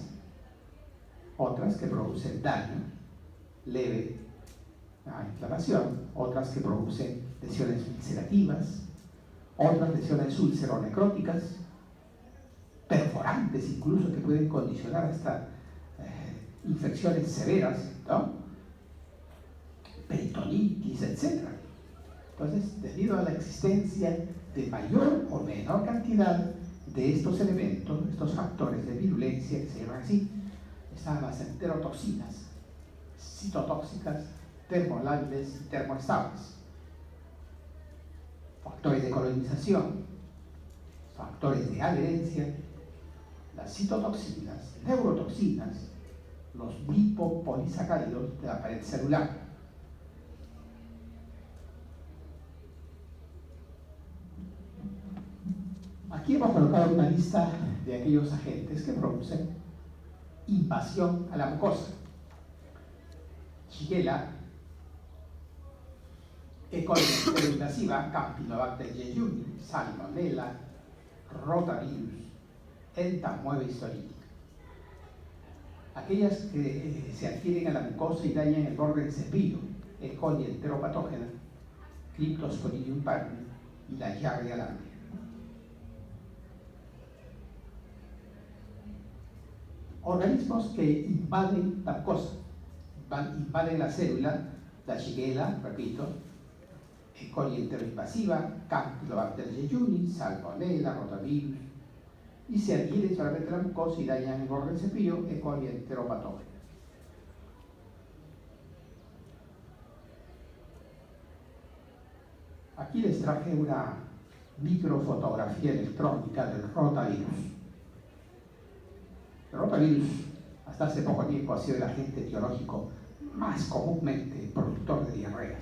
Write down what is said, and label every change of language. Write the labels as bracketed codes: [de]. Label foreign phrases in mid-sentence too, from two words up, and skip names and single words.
[es] Otras que producen daño leve a inflamación, otras que producen lesiones ulcerativas, otras lesiones ulceronecróticas, perforantes incluso, que pueden condicionar hasta infecciones severas, ¿no? Peritonitis, etc. Entonces, debido a la existencia de mayor o menor cantidad de estos elementos, estos factores de virulencia, que se llaman así, están las enterotoxinas, citotóxicas, termolábiles y termoestables, factores de colonización, factores de adherencia, las citotoxinas, neurotoxinas, los lipopolisacáridos de la pared celular. Aquí hemos colocado una lista de aquellos agentes que producen invasión a la mucosa: Shigella, E. coli enteroinvasiva, Campylobacter jejuni, Salmonella, rotavirus, entamoebis tolítica. Aquellas que se adhieren a la mucosa y dañan el borde del cepillo: E. coli enteropatógena, Cryptosporidium parvum y la Giardia lambda. Organismos que invaden la mucosa, invaden la célula: la Shigella, repito, E. coli enteroinvasiva, Campylobacter jejuni, Salmonella, rotavirus, y se adhieren solamente a la mucosa y dañan el borde del cepillo: E. coli enteropatógena. Aquí les traje una microfotografía electrónica del rotavirus. El rotavirus hasta hace poco tiempo ha sido el agente etiológico más comúnmente productor de diarreas.